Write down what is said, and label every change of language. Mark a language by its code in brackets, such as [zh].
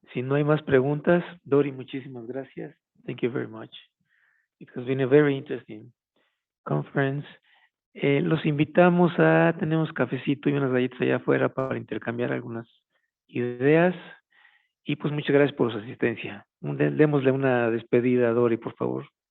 [es] Si no hay más preguntas, Dori, muchísimas gracias. [en] Thank you very much. It has been a very interesting conference. [es] Los invitamos tenemos cafecito y unas galletas allá afuera para intercambiar algunas ideas. Y pues muchas gracias por su asistencia. Démosle una despedida a Dori, por favor.